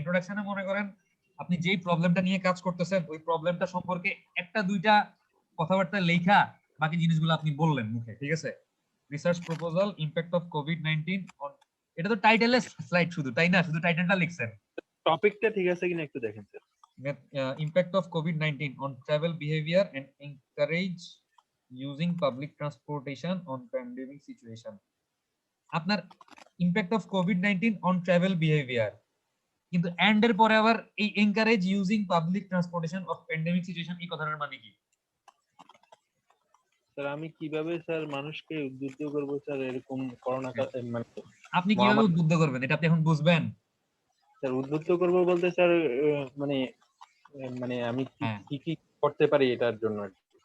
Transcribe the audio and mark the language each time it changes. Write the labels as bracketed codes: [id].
[bn] ইন্ট্রোডাকশনে মনে করেন আপনি যেই প্রবলেমটা নিয়ে কাজ করতেছেন ওই প্রবলেমটা সম্পর্কে একটা দুইটা কথাবার্তা লেখা বাকি জিনিসগুলো আপনি বললেন মুখে, ঠিক আছে? Research proposal impact of COVID-19 on, এটা তো টাইটেলের স্লাইড শুধু, তাই না? শুধু টাইটেলটা লিখছেন। টপিকটা ঠিক আছে কিনা একটু দেখেন sir. [en] Impact of COVID-19 on travel behavior and encourage using public transportation on pandemic situation. [bn] আপনার [en] impact of COVID-19 on travel behavior, [bn] কিন্তু and এর পরে আবার এই [en] encourage using public transportation of pandemic situation [bn] এই কথাটার মানে কি? স্যার আমি কিভাবে স্যার মানুষকে উদ্বুদ্ধ করব স্যার এরকম করোনা মানে আপনি কিভাবে উদ্বুদ্ধ করবেন এটা আপনি এখন বুঝবেন? স্যার উদ্বুদ্ধ করব বলতে স্যার মানে মানে আমি হ্যাঁ। কি করতে পারি এটার জন্য আর কি।